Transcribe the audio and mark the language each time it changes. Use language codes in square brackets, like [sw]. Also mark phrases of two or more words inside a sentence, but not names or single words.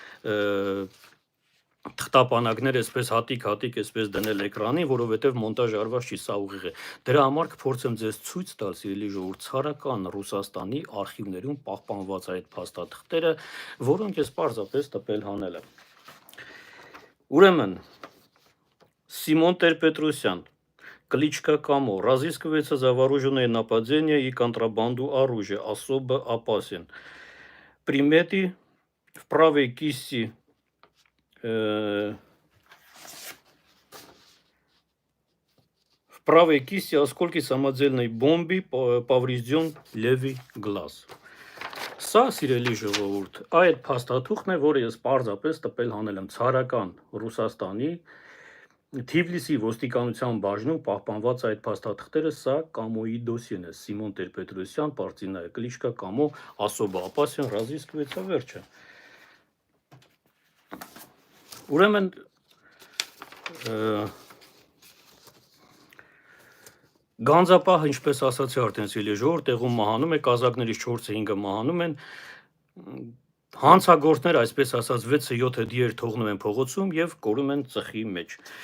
[hy] թղթապանակներ այսպես հատիկ այսպես դնել էկրանին, որովհետև մոնտաժ արված չի, սա ուղիղ է։ Դրա համար կփորձեմ ձեզ ցույց տալ, սիրելի ժողովուրդ, Ցարական Ռուսաստանի արխիվներում պահպանված այդ փաստաթղթերը, որոնք ես պարզապես տպել հանել եմ։ Ուրեմն, [ru] Симон Тер-Петросян, кличка Камо, разыскивается за вооруженное нападение и контрабанду оружия, особо опасен. Приметы в правой кисти осколки самодельной бомбы, поврежден левый глаз. [hy] Սա, սիրելի ժողովուրդ, այդ փաստաթուղթն է, որը ես պարզապես տպել հանել եմ Ցարական Ռուսաստանի Թիֆլիսի ոստիկանության բաժնում պահպանված այդ փաստաթղթերը, սա Կամոյի դոսիեն է, Սիմոն Տեր-Պետրոսյան, [ru] партийная кличка [hy] Կամո, особо опасен, разыскивается վերջը։ Ուրեմն Գանձապահը, ինչպես ասացի արդեն, սիրելի ժողովուրդ, տեղում մահանում է, կազակներից 4-5-ը մահանում են, հանցագործները, այսպես ասած, 6-7 դիեր թողնում են փողոցում և կորում են ծխի մեջ։